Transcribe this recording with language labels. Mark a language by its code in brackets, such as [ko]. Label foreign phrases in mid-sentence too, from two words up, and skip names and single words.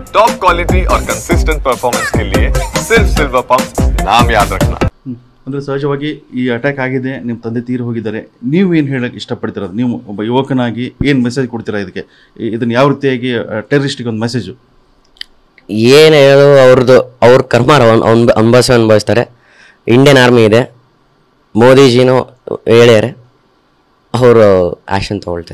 [en] top quality [hi] और [en] consistent performance [hi] के लिए सिर्फ [en] Silver Pump [hi] नाम याद रखना. [kn] ಅಂದರೆ ಸಹಜವಾಗಿ ಈ ಅಟ್ಯಾಕ್ ಆಗಿದೆ, ನಿಮ್ಮ ತಂದೆ ತೀರಿ ಹೋಗಿದ್ದಾರೆ, ನೀವು ಏನು ಹೇಳಕ್ಕೆ ಇಷ್ಟಪಡ್ತೀರ? ನೀವು ಒಬ್ಬ ಯುವಕನಾಗಿ ಏನು ಮೆಸೇಜ್ ಕೊಡ್ತೀರಾ ಇದಕ್ಕೆ? ಇದನ್ನು ಯಾವ ರೀತಿಯಾಗಿ ಟೆರರಿಸ್ಟಿಗೆ ಒಂದು ಮೆಸೇಜು ಏನು ಹೇಳೋದು? ಅವ್ರ ಕರ್ಮ ಅನುಭವಿಸ್ತಾರೆ. [en] Indian Army [kn] ಇದೆ, ಮೋದಿಜಿನೂ ಹೇಳ್ಯಾರೆ, ಅವರು ಆ್ಯಕ್ಷನ್ ತೊಗೊಳ್ತಾರೆ.